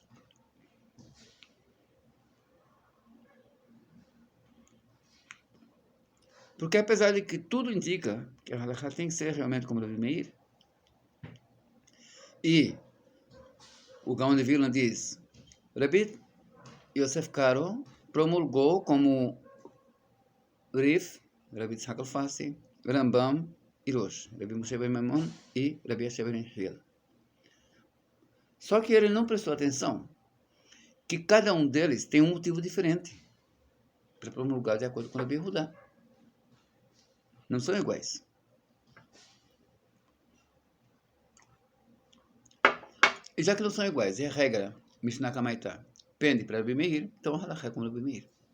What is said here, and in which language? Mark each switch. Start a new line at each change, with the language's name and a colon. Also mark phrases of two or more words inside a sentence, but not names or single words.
Portuguese: Porque apesar de que tudo indica que a halakha tem que ser realmente como Rebbe Meir, e o Gaon de Vilna diz, Rabbi Yosef Karo promulgou como Rif, Rabbi Tzchak Alfasi, Rambam e Rosh, Rabbi Moshe ben Maimon e Rabbi Yasher ben Hiel. Só que ele não prestou atenção que cada um deles tem um motivo diferente para promulgar de acordo com Rabbi Yehuda. Não são iguais. E já que não são iguais, é a regra
Hebrew: משנה קמייתא
Portuguese: pende para Rabbi Meir, então a halakha é como Rabbi Meir.